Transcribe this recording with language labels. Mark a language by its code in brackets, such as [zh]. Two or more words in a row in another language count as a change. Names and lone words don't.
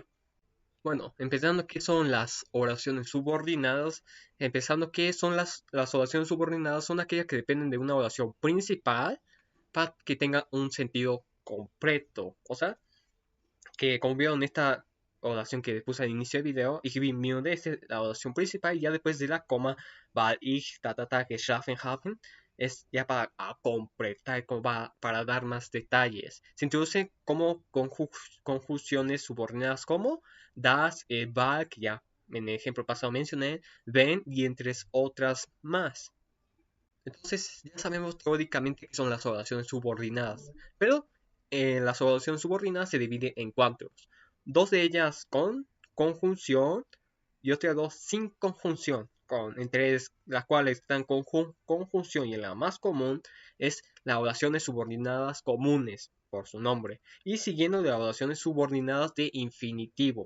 [es] Bueno, empezando, ¿qué son las oraciones subordinadas? Empezando, ¿qué son las oraciones subordinadas? Son aquellas que dependen de una oración principal para que tenga un sentido completo. O sea, que como vieron esta oración que puse al inicio del video, [de] ich bin müde [es] es la oración principal y ya después de la coma, [de] weil ich geschlafen haben, [es] es ya para completar, para dar más detalles. Se introducen como conjunciones subordinadas como [de] das, weil, [es] que ya en el ejemplo pasado mencioné, wenn y entre otras más. Entonces ya sabemos teóricamente qué son las oraciones subordinadas, pero las oraciones subordinadas se dividen en cuatro. Dos de ellas con conjunción y otras dos sin conjunción, entre las cuales están conjunción y la más común es las oraciones subordinadas comunes, por su nombre, y siguiendo de las oraciones subordinadas de infinitivo.